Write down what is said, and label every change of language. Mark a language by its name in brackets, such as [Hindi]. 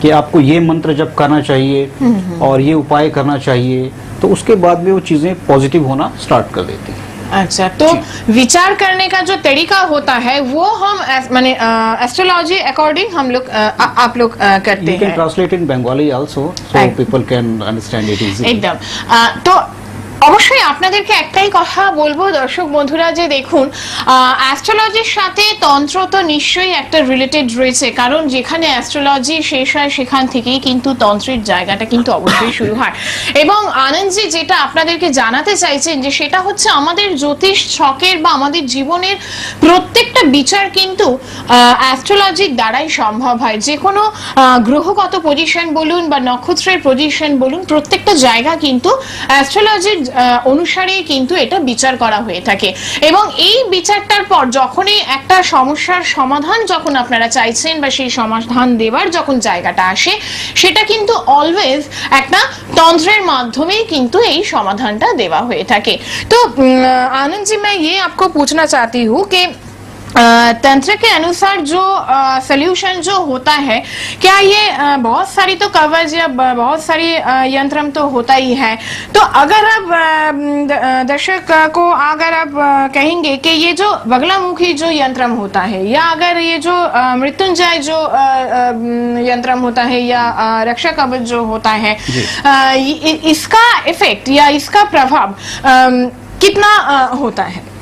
[Hindi] कि आपको ये मंत्र जप करना चाहिए और ये उपाय करना चाहिए, तो उसके बाद में वो चीजें पॉजिटिव होना स्टार्ट कर देती हैं। अच्छा, तो विचार करने का जो तरीका होता है वो हम माने एस्ट्रोलॉजी अकॉर्डिंग हम लोग आप लोग करते हैं। [English] Translate in Bengali also so people can understand it easily. [Hindi] एकदम। [Bangla] तो অবশ্যই আপনাদেরকে একটাই কথা বলবো দর্শক বন্ধুরা যে দেখুন অ্যাস্ট্রোলজির সাথে তন্ত্র তো নিশ্চয়ই একটা রিলেটেড রয়েছে, কারণ যেখানে অ্যাস্ট্রোলজি শেষ হয় সেখান থেকেই কিন্তু তন্ত্রের জায়গাটা কিন্তু অবশ্যই শুরু হয়। এবং আনন্দজি যেটা আপনাদেরকে জানাতে চাইছেন যে সেটা হচ্ছে আমাদের জ্যোতিষ ছকের বা আমাদের জীবনের প্রত্যেকটা বিচার কিন্তু অ্যাস্ট্রোলজির দ্বারাই সম্ভব হয়। যে কোনো গ্রহগত পজিশন বলুন বা নক্ষত্রের পজিশন বলুন, প্রত্যেকটা জায়গা কিন্তু অ্যাস্ট্রোলজির অনুসারেই কিন্তু এটা বিচার করা হয়ে থাকে। এবং এই বিচারটার পর যখনই একটা সমস্যার সমাধান যখন আপনারা চাইছেন বা সেই সমাধান দেওয়ার যখন জায়গাটা আসে, সেটা কিন্তু অলওয়েজ একটা তন্ত্রের মাধ্যমেই কিন্তু এই সমাধানটা দেওয়া হয়ে থাকে। [Hindi] তো आनंद जी, मैं ये आपको पूछना चाहती हूँ कि तंत्र के अनुसार जो सोल्यूशन जो होता है, क्या ये बहुत सारी तो कवच या बहुत सारी यंत्रम तो होता ही है, तो अगर आप दर्शक को अगर आप कहेंगे कि ये जो बगलामुखी जो यंत्रम होता है या अगर ये जो मृत्युंजय जो यंत्रम होता है या रक्षा कवच जो होता है, इसका इफेक्ट या इसका प्रभाव कितना होता है?